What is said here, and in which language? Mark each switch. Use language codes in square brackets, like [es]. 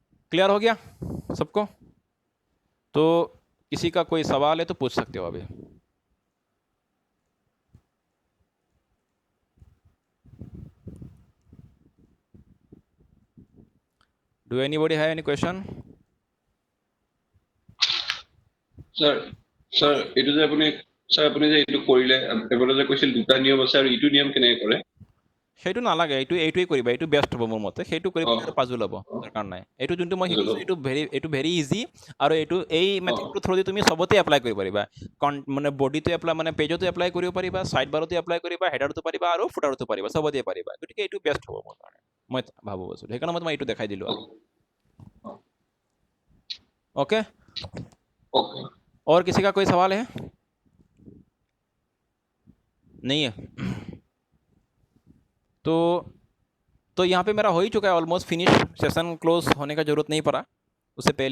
[hi] Clear हो गया सबको? तो किसी का कोई सवाल है तो पूछ सकते हो अभी। [en] Do anybody have any question? [as] Sir sir এইটো যে আপুনি স্যাৰ আপুনি যে এইটো কৰিলে এবাৰ যে কৈছিল দুটা নিয়ম আছে আৰু ইটো নিয়ম কেনেকৈ কৰে? সেইটো নালাগে, এইটোৱে কৰিবা, এইটো বেষ্ট হ'ব মোৰ মতে। সেইটো কৰি পেলাই আৰু পাজুল হ'ব, দৰকাৰ নাই। এইটো যোনটো মই শিকিছোঁ এইটো [en] very easy, [as] আৰু এই মেথডটোৰ থ্ৰুদি তুমি চবতে এপ্লাই কৰিব পাৰিবা। মানে বডিটো এপ্লাই, মানে পেজতো এপ্লাই কৰিব পাৰিবা, ছাইড বাৰতো এপ্লাই কৰিবা, হেডাৰতো পাৰিবা আৰু ফুটাৰতো পাৰিবা, চবতে পাৰিবা। গতিকে এইটো বেষ্ট হ'ব মোৰ কাৰণে, মই ভাবোঁ আছোঁ। সেইকাৰণে মই তোমাক এইটো দেখাই দিলোঁ আৰু। [hi] ओके, और किसी का कोई सवाल है? नहीं है? तो यहाँ पे मेरा हो ही चुका है [en] Almost finish. [hi] सेशन क्लोज होने का जरूरत नहीं पड़ा, उससे पहले